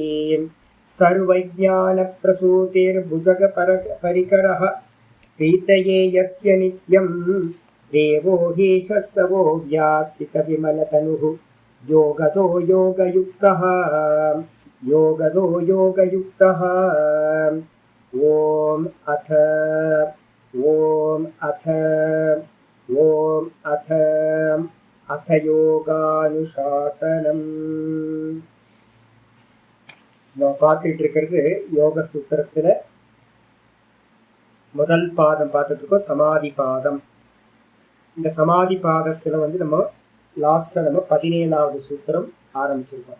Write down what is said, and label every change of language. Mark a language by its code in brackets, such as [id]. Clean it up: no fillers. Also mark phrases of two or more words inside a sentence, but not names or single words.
[sa] सर्वज्ञानप्रसूतिर्भुजगपरिकरः प्रीतये यस्य नित्यं देवो ह्येषस्तवो व्यात्सितविमलतनुः योगदो योगयुक्तः योगदो योगयुक्तः। ॐ अथ யோகானுசாசனம். [ta] நம்ம பார்த்துட்டு இருக்கிறது யோக சூத்திரத்துல முதல் பாதம் பார்த்துட்டு இருக்கோம், சமாதி பாதம். இந்த சமாதி பாதத்துல நம்ம லாஸ்டா 17வது சூத்திரம் ஆரம்பிச்சிருக்கோம்.